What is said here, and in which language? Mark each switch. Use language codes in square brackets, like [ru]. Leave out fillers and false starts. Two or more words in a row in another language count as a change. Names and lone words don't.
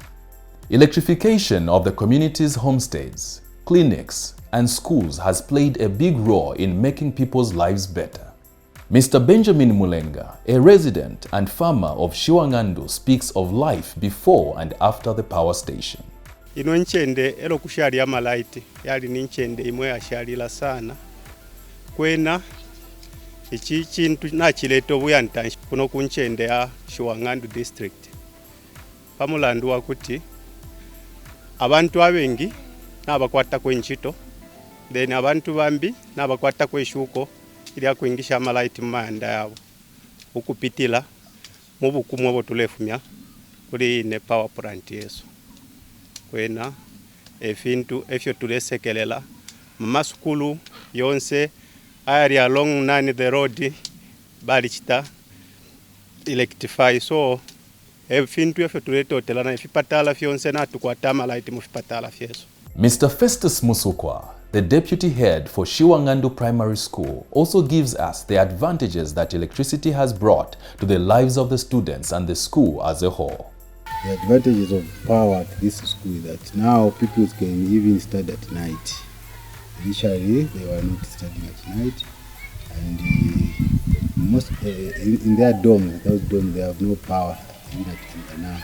[en] Electrification of the community's homesteads, clinics, and schools has played a big role in making people's lives better. Mr. Benjamin Mulenga, a resident and farmer of Shiwangandu, speaks of life before and after the power station. [bem] Ino nchende elo kushali amalaiti yali ni nchende imwe yashalila sana kwena ichi chintu nachileta obuyanta kuno kunchende ya Shiwangandu district pamulandu wakuti abantu abengi nabakwata kwenchito then abantu bambi nabakwata kweshuko ili akuingisha amalaiti mumanda yabo ukupitila mu bukumu obwo tulefumya kuli ne [en] power plant [bem] yeso kwena efintu efyo tulesekelela mumasukulu yonse ayari along nani [en] the road [bem] bali chita [en] electrify so [bem] efintu efyo tuletotela na ifipatala fyonse natukwata amalaiti mufipatala fyeso. [en] Mr. Festus Musukwa, the deputy head for Shiwangandu Primary School, also gives us the advantages that electricity has brought to the lives of the students and the school as a whole. The advantages of power at this school is that now people can even study at night. Initially, they were not studying at night, and most in their dorms, those dorms, they have no power even at now.